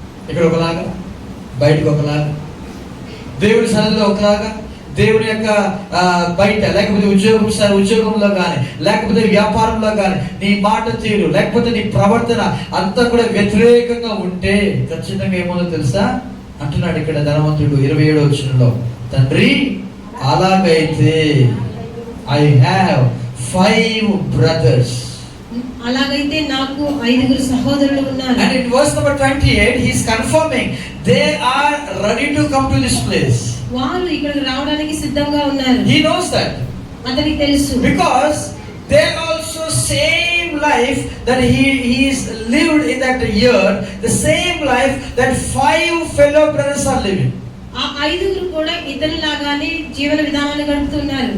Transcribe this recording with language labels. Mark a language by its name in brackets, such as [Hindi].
[Telugu] ఇక్కడ ఒకలాగా, బయటకు ఒకలాగా, దేవుని సన్నిధిలో ఒకలాగా, దేవుని యొక్క బయట, లేకపోతే ఉద్యోగంలో కానీ, లేకపోతే వ్యాపారంలో కానీ నీ మాట తీరు, లేకపోతే నీ ప్రవర్తన అంతా కూడా వ్యతిరేకంగా ఉంటే ఖచ్చితంగా ఏమో తెలుసా అంటున్నాడు ఇక్కడ ధనవంతుడు 27వ వచనంలో. తండ్రి అలాగైతే [English] I have 5 brothers. [Telugu] అలాగైతే నాకు 5 సహోదరులు ఉన్నారు. [English] And in verse number 28 he is confirming they are ready to come to this place. [Telugu] వారు ఇక్కడికి రావడానికి సిద్ధంగా ఉన్నారు. [English] He knows that. [Telugu] అతనికి తెలుసు. [English] Because they also same life that he is lived in that year, the same life that 5 fellow brothers are living. [Telugu] ఆ 5 కూడా ఇతరులాగానే జీవన విధానాన్ని గడుపుతున్నారు.